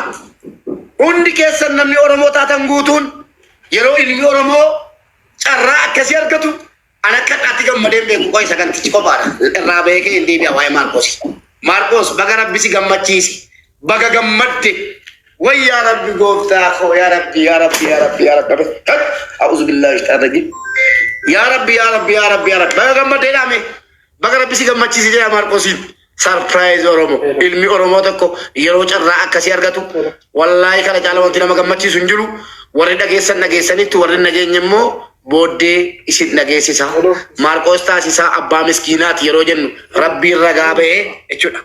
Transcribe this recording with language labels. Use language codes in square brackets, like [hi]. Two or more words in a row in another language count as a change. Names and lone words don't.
[om] Hundi keessan namni Oromoo taatan guutuun yeroo ilmi Oromoo carraa akkasii argatu ana kadhaatti gammadeen beeku qoy sagantichi qofaadha. Irraa beekee hin deebi'a waa'ee Marcos. Marcos bagara bisi gammachiisi. Baga gammadde way [ar] يا رب [om] gooftaa koo [ar] يا رب يا رب يا رب يا رب أعوذ بالله تعالى يا رب يا رب يا رب يا رب [om] baga gammadde dame baga rabbi si gammachiisi jedha Marcosiin surprise Oromo ilmi Oromoo tokko yeroo carraa akkasii argatu wallahi kana caala wanti nama gammachiisu hin jiru warri dhageessanitti warri nageenye immoo booddee isin dhageessisa Marcos taasisaa abbaa miskiinaati yeroo jennu rabbiin ragaa ba'ee jechuudha.